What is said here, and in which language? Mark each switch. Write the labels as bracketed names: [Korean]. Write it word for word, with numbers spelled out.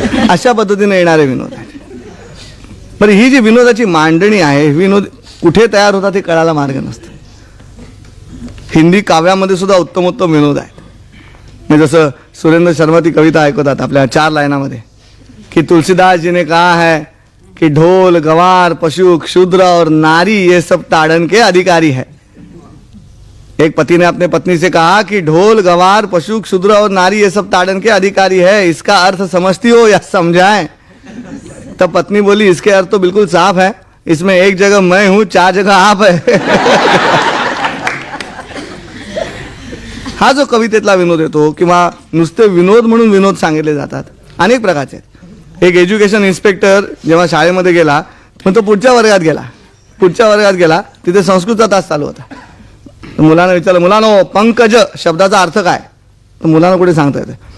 [Marathi] अशा पद्धतीने येणारे विनोद आहेत. बरं, ही जी विनोदाची मांडणी आहे, हे विनोद कुठे तयार होतात हे कळायला मार्ग नसतो. हिंदी काव्यामध्ये सुद्धा उत्तमोत्तम विनोद आहेत. म्हणजे जसं सुरेंद्र शर्मा ती कविता ऐकवतात आपल्या चार लायनामध्ये कि [Hindi] तुलसीदास जी ने कहा है कि ढोल, गवार, पशु, क्षुद्र और नारी ये सब ताड़न के अधिकारी है. एक पति ने अपने पत्नी से कहा कि ढोल, गवार, पशु, क्षुद्र और नारी ये सब ताड़न के अधिकारी है, इसका अर्थ समझती हो या समझाएं. तब पत्नी बोली इसके अर्थ तो बिल्कुल साफ है, इसमें एक जगह मैं हूं, चार जगह आप है. [Marathi] हा जो कवितेतला विनोद येतो किंवा नुसते विनोद म्हणून विनोद सांगितले जातात अनेक प्रकारचे आहेत. एक एज्युकेशन इन्स्पेक्टर जेव्हा शाळेमध्ये गेला, पण तो पुढच्या वर्गात गेला. पुढच्या वर्गात गेला तिथे संस्कृतचा तास चालू होता. तर मुलांना विचारलं, मुलांनो पंकज शब्दाचा अर्थ काय. तर मुलांना कुठे सांगता येतं.